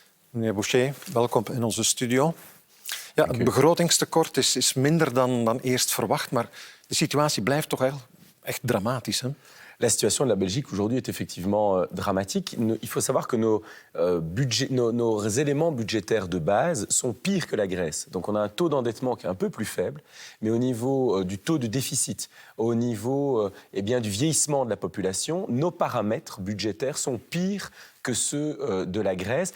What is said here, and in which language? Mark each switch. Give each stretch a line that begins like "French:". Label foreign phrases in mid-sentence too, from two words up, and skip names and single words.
Dutch: Meneer Boucher, welkom in onze studio. Ja, het begrotingstekort is minder dan eerst verwacht, maar de situatie blijft toch echt dramatisch, hè?
French: La situation de la Belgique aujourd'hui est effectivement dramatique. Il faut savoir que nos éléments budgétaires de base sont pires que la Grèce. Donc on a un taux d'endettement qui est un peu plus faible, mais au niveau du taux de déficit, au niveau du vieillissement de la population, nos paramètres budgétaires sont pires que ceux de la Grèce.